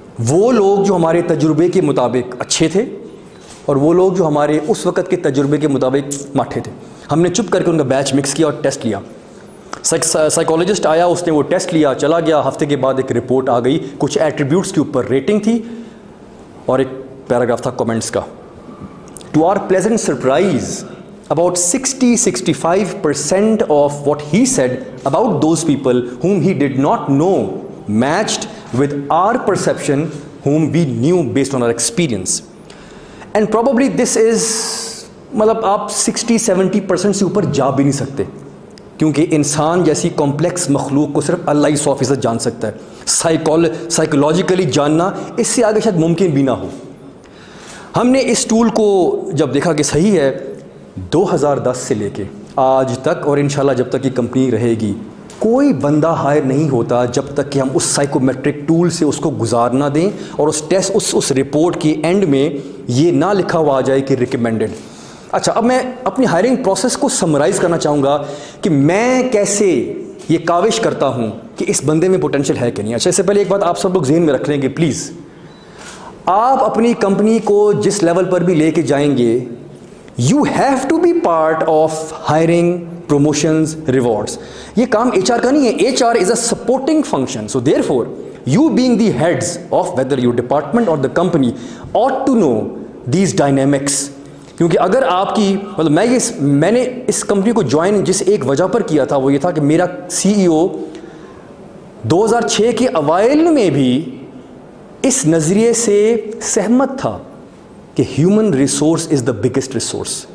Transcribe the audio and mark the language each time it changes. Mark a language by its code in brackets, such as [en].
[ur] وہ لوگ جو ہمارے تجربے کے مطابق اچھے تھے اور وہ لوگ جو ہمارے اس وقت کے تجربے کے مطابق ماٹھے تھے, ہم نے چپ کر کے ان کا بیچ مکس کیا اور ٹیسٹ لیا. سائیکالوجسٹ آیا, اس نے وہ ٹیسٹ لیا, چلا گیا. ہفتے کے بعد ایک رپورٹ آ گئی, کچھ ایٹریبیوٹس کے اوپر ریٹنگ تھی اور ایک پیراگراف تھا کمنٹس کا. [en] To our pleasant surprise about 60-65% of what he said about those people whom he did not know matched with our perception whom we knew based on our experience. And probably this is [ur] مطلب آپ 60-70% سے اوپر جا بھی نہیں سکتے کیونکہ انسان جیسی کمپلیکس مخلوق کو صرف اللہ ہی 100% جان سکتا ہے. سائیکولوجیکلی جاننا اس سے آگے شاید ممکن بھی نہ ہو. ہم نے اس ٹول کو جب دیکھا کہ صحیح ہے, 2010 سے لے کے آج تک اور انشاءاللہ جب تک یہ کمپنی رہے گی, کوئی بندہ ہائر نہیں ہوتا جب تک کہ ہم اس سائیکومیٹرک ٹول سے اس کو گزار نہ دیں اور اس ٹیسٹ اس رپورٹ کے اینڈ میں یہ نہ لکھا ہوا آ جائے کہ ریکمینڈڈ. اچھا اب میں اپنی ہائرنگ پروسیس کو سمرائز کرنا چاہوں گا کہ میں کیسے یہ کاوش کرتا ہوں کہ اس بندے میں پوٹینشیل ہے کہ نہیں. اچھا اس سے پہلے ایک بات آپ سب لوگ ذہن میں رکھ لیں گے پلیز, آپ اپنی کمپنی کو جس لیول پر بھی لے کے جائیں گے, [en] you have to be part of hiring, promotions, rewards. [ur] یہ کام HR کا نہیں ہے. [en] HR is a supporting function. So therefore, you being the heads of whether your department or the company ought to know these dynamics. [ur] کیونکہ اگر آپ کی مطلب میں نے اس کمپنی کو جوائن جس ایک وجہ پر کیا تھا وہ یہ تھا کہ میرا CEO 2006 کے اوائل میں بھی اس نظریے سے سہمت تھا کہ [en] Human resource is the biggest resource.